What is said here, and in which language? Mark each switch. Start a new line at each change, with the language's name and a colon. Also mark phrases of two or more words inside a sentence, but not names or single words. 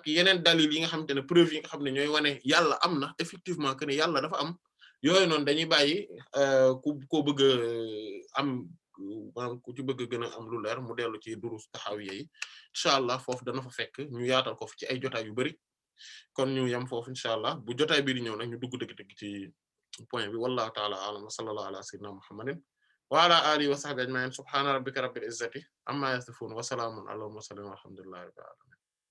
Wolof: yeneen dalil yi nga xamante ne preuve yi nga xam ne ñooy wane yàlla am na
French: effectivement que
Wolof: ne yàlla dafa am yooyu noonu dañuy bàyyi ko bëgg am maanaam ku ci bëgg a gën a am lu leer mu dellu ci durus taxawiya yi
Arabic: إن شاء الله
Wolof: foofu dana fa fekk ñu yaatal ko ci ay jotaay yu bari kon ñu yam foofu
Arabic: إن شاء الله
Wolof: bu jotaay bi di ñëw nag ñu dugg dëgg-dëgg ci point bi
Arabic: والله تعالى أعلم وصلى الله على سيدنا محمد وعلى آله وصحبه أجمعين سبحان ربك رب العزة عما يصفون وسلام على المرسلين والحمد لله رب العالمين